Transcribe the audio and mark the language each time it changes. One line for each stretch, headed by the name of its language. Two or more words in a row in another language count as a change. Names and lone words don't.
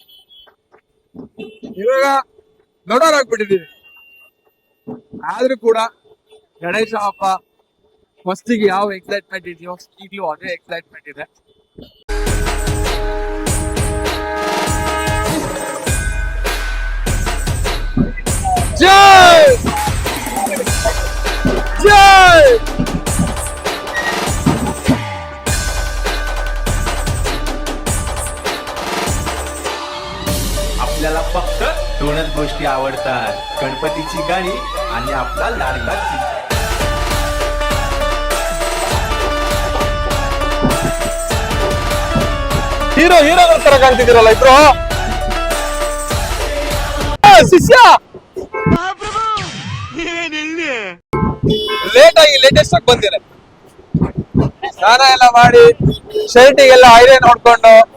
Kannada: ಇವಾಗ ದೊಡ್ಡವರಾಗ್ಬಿಟ್ಟಿದೀವಿ, ಆದ್ರೂ ಕೂಡ ಗಣೇಶ ಹಬ್ಬ ಫಸ್ಟಿಗೆ ಯಾವ ಎಕ್ಸೈಟ್ಮೆಂಟ್ ಇದೆಯೋ ಈಗಲೂ ಅದೇ ಎಕ್ಸೈಟ್ಮೆಂಟ್ ಇದೆ.
Marathi: ಜೈ जय आपल्याला फक्त दोनच गोष्टी आवडतात, गणपतीची गाणी आणि आपला लाडका
Kannada: ಹೀರೋ ತರ ಕಾಣ್ತಿದ್ದೀರಲ್ಲ ಇಬ್ರು. ಶಿಷ್ಯ ಲೇಟೆಸ್ಟ್ ಆಗಿ ಬಂದಿರ, ಸ್ನಾನ ಎಲ್ಲ ಮಾಡಿ ಶರ್ಟಿಗೆಲ್ಲ ಐರನ್ ನೋಡ್ಕೊಂಡು